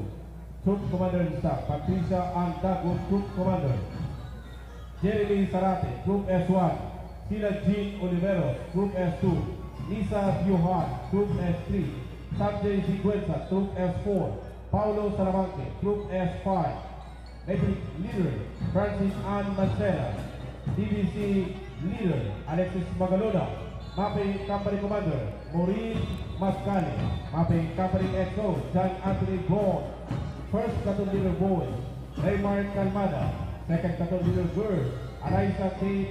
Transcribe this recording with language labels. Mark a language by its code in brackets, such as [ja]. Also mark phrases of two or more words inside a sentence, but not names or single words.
[en] Troop Commander and Staff, Patricia Antago, Troop Commander. Jeremy Sarate, Troop S1, Sila Jean Oliveros, Troop S2, Lisa Johan, Troop S3, Sanjay Siguenza, Troop S4, Paulo Salamanque, Troop S5, Medic Leader, Francis Ann Mancera, DBC Leader, Alexis Magalona, Mapping Company Commander, Maureen Mascali, Mapping Company XO, John Anthony Braun, First Platoon Leader Boys, Raymar Calmada, Second Platoon Leader Girls, Alaisa K.